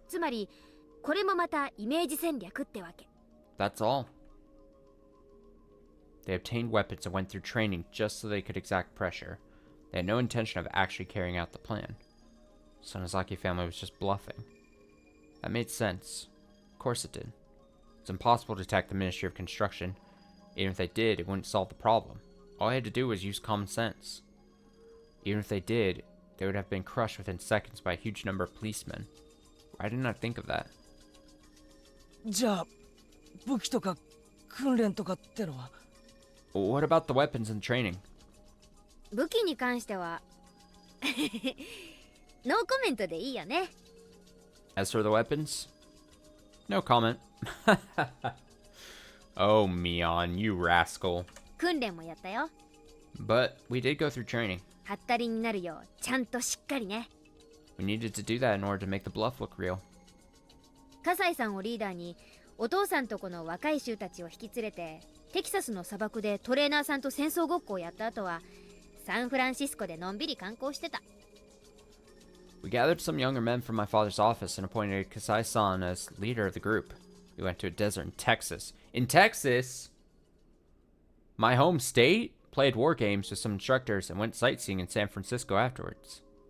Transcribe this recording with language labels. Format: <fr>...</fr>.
<ja>つまりこれもまたイメージ戦略ってわけ。</ja> <en>That's all. They obtained weapons and went through training just so they could exact pressure. They had no intention of actually carrying out the plan. Sonozaki family was just bluffing. That made sense. Of course it did. It's impossible to attack the Ministry of Construction. Even if they did, it wouldn't solve the problem. All I had to do was use common sense. Even if they did, they would have been crushed within seconds by a huge number of policemen. Why didn't I think of that?</en> <ja>じゃあ武器とか訓練とかってのは</ja> <en>What about the weapons and training?</en> <ja>武器に関してはノーコメントでいいよね。</ja> <en>As for the weapons? No comment. Oh, Mion, you rascal.</en> <ja>訓練もやったよ。</ja> <en>But we did go through training.</en> <ja>はったりになるようちゃんとしっかりね。</ja> <en>We needed to do that in order to make the bluff look real.</en> <ja>葛西さんをリーダーにお父さんとこの若い衆たちを引き連れてテキサスの砂漠でトレーナーさんと戦争ごっこをやった後はサンフランシスコでのんびり観光してた。</ja> <en>We gathered some younger men from my father's office and appointed Kasai-san as leader of the group. We went to a desert in Texas. In Texas? My home state? Played war games with some instructors and went sightseeing in San Francisco afterwards.</en>